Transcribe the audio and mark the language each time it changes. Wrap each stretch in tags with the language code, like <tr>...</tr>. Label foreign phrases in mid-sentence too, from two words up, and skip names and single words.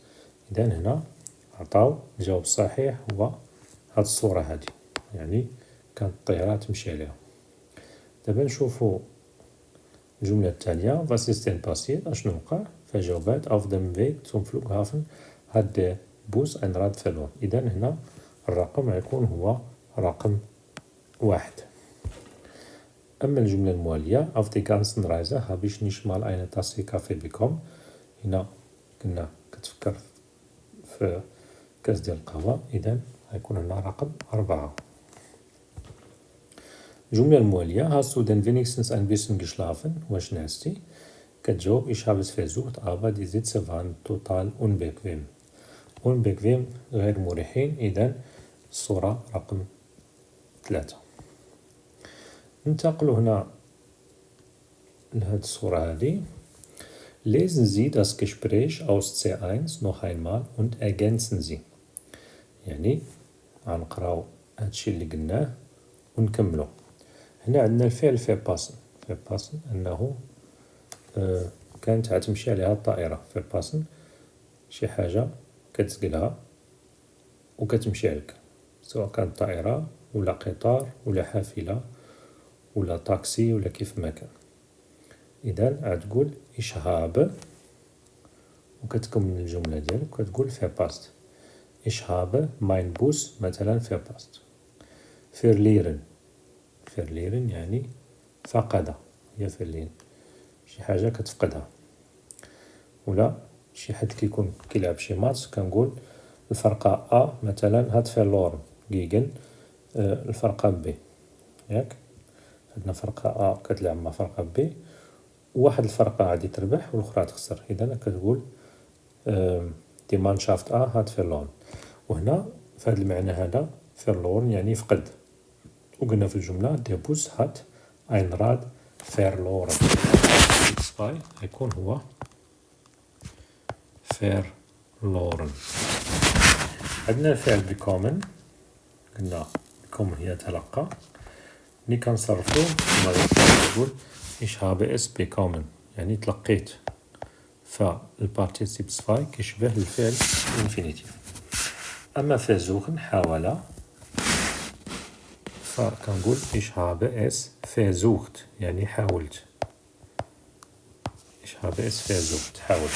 <ar>إذن هنا عطاو الجواب الصحيح هو هاد الصورة هادي، يعني كانت الطيارة تمشي عليها. دابا نشوفو الجملة التالية</ar> <de>was ist denn passiert،</de> <ar>أشنو وقع.</ar> <de>فجاوبات auf dem Weg zum Flughafen hat der Bus ein Rad verloren.</de> <ar>إذن هنا الرقم غيكون هو رقم 1. أما الجملة الموالية</ar> <de>auf die ganzen Reise habe ich nicht mal eine Tasse Kaffee bekommen،</de> <ar>هنا كنا كتفكر في كاس ديال القهوة، إذن غيكون هنا رقم 4. الجملة الموالية</ar> <de>hast du denn wenigstens ein bisschen geschlafen،</de> <ar>واش نعستي.</ar> <de>كتجاوب ich habe es versucht aber die Sitze waren total unbequem، unbequem</de> <ar>غير مريحين. إذن الصورة رقم 3. ننتقل هنا لهاد الصورة هادي</ar> <de>lesen Sie das Gespräch aus C1 noch einmal und ergänzen Sie،</de> <ar>يعني غنقراو هادشي اللي قلناه ونكملو. هنا عندنا الفعل في باسن أنه كانت غتمشي عليها الطائرة. في باسن شي حاجة كتسقلها وكتمشي عليك، سواء كانت طائرة ولا قطار ولا حافلة ولا طاكسي ولا كيف ما كان. إذن غتقول</ar> <de>ich habe</de> <ar>وكتكمل الجملة ديالك وكتقول verpasst.</ar> <de>ich habe mein Bus مثلا verpasst.</de> <ar>verlieren يعني فقد، هي verlieren شي حاجة كتفقدها. ولا شي حد كيكون كيلعب شي ماتش كنقول الفرقة مثلا</ar> <de>hat verloren gegen</de> <ar>الفرقة B، ياك عندنا فرقة كتلعب مع فرقة B، واحد الفرقة غادي تربح والأخرى تخسر، إذا كتقول</ar> <de>die Mannschaft hat verloren.</de> <ar>وهنا في هذا المعنى هذا verloren يعني فقد، وقلنا في الجملة</ar> <de>die Bus hat ein Rad verloren,</de> <ar>يكون هو verloren. عندنا الفعل bekommen، قلنا bekommen هي تلقى، ملي كنصرفو نقول</ar> <de>ich habe es bekommen</de> <ar>يعني تلقيت، فالبارتيسيب 2 كيشبه الفعل الانفينيتيف.</ar> <de>أما versuchen حاول،</de> <ar>فكنقول</ar> <de>ich habe es versucht،</de> <ar>يعني حاولت.</ar> <de>ich habe es versucht،</de> <ar>حاولت.</ar>